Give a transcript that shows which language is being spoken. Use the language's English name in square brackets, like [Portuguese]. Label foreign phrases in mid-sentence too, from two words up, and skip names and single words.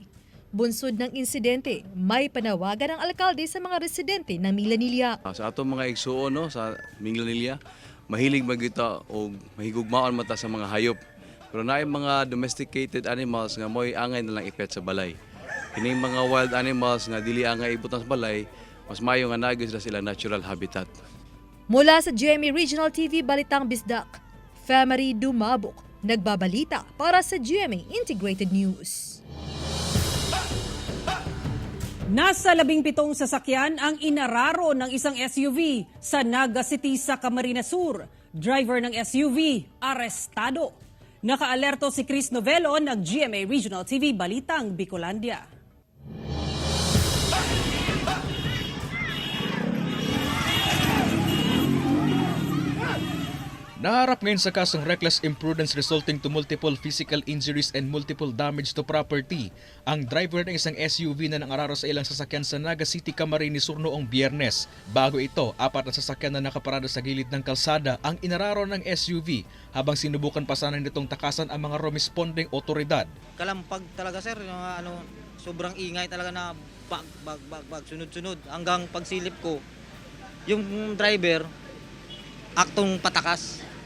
[Filipino] Bunsod ng insidente, may panawagan ng alkalde sa mga residente ng Minglanilla. [Cebuano] Sa atong mga igsuon sa Minglanilla, mahilig magita o mahigugmaon mata sa mga hayop. Pero naay mga [English] domesticated animals [Cebuano] nga mo'y angay na lang ipet sa balay. Kining mga [English] wild animals [Cebuano] nga dili angay ibutan sa balay, mas mayo nga nagis sila [English] natural habitat. [Filipino] Mula sa GMA Regional TV Balitang Bisdak, Family Dumabok, nagbabalita para sa GMA Integrated News. Nasa 17 sasakyan ang inararo ng isang SUV sa Naga City sa Camarines Sur. Driver ng SUV, arestado. Nakaalerto si Chris Novelo ng GMA Regional TV Balitang Bicolandia. Naharap ngayon sa kasong [English] reckless imprudence resulting to multiple physical injuries and multiple damage to property [Filipino] ang driver ng isang SUV na nangararo sa ilang sasakyan sa Naga City, Camarines Sur noong Biyernes. Bago ito, 4 na sasakyan na nakaparada sa gilid ng kalsada ang inararo ng SUV habang sinubukan pa sana nitong takasan ang mga responding otoridad. Kalampag talaga sir, yung sobrang ingay talaga na bag sunod-sunod hanggang pagsilip ko yung driver aktong patakas.